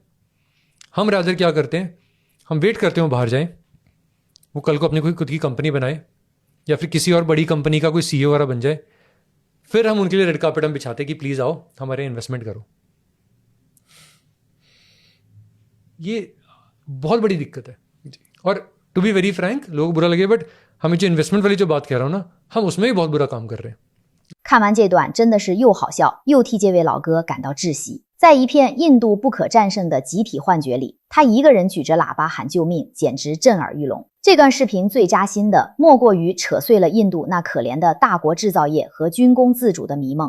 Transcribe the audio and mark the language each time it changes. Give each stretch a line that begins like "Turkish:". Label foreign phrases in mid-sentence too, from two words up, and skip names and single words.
Hindi: हम रादर क्या करते हैं, हम वेट करते हैं वो बाहर जाएं, वो कल को अपनी कोई खुद की कंपनी बनाए या फिर किसी और बड़ी कंपनी का कोई CEO वगैरह बन जाए, फिर हम उनके लिए
English: red carpet
Hindi: हम बिछाते कि प्लीज़ आओ हमारे इन्वेस्टमेंट करो। ये बहुत बड़ी दिक्कत है। और
English: to be very frank,
Hindi: लोग बुरा लगे बट हमें जो इन्वेस्टमेंट वाली जो बात कह रहा हूँ ना, हम उसमें भी बहुत बुरा काम कर रहे हैं।
Chinese: 看完这段真的是又好笑又替这位老哥感到窒息。在一片印度不可战胜的集体幻觉里，他一个人举着喇叭喊救命，简直震耳欲聋。这段视频最扎心的莫过于扯碎了印度那可怜的大国制造业和军工自主的迷梦。